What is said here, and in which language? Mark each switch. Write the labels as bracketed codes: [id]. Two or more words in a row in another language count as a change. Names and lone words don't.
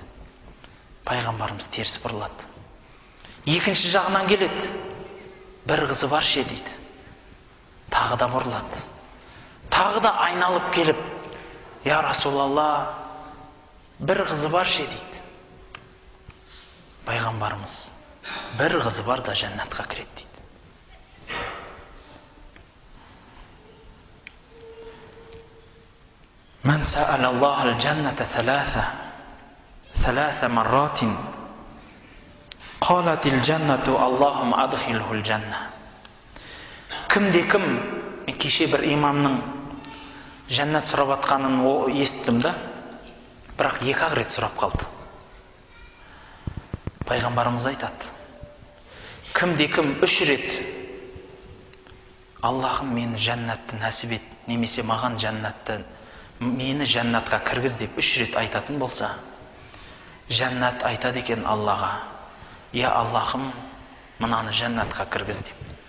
[kk] Пайғамбарымыз теріс бұрылады. Екінші жағынан келеді: "Бір қызы бар ше" дейді. Тағы да бұрылады. Тағы да айналып келіп: [ar] "يا رسول الله, [kk] бір қызы бар ше" дейді. Пайғамбарымыз: "Бір қызы бар да жәннатқа кіреді" дейді. [ar] "من سأل الله الجنة ثلاث مرات قالت الجنة اللهم أدخله الجنة". [kk] Кімде-кім, мен кеше бір имамның жәннат сұрап атқанын естідім да, бірақ екі-ақ рет сұрап қалды. Пайғамбарымыз айтады: "Кімде-кім үш рет Аллахым мені жәннатты нәсіп ет, немесе маған жәннатты, мені жәннатқа кіргіз" деп үш рет айтатын болса, жәннат айтады екен Аллаға: "Я Аллахым, мынаны жәннатқа кіргіз" деп.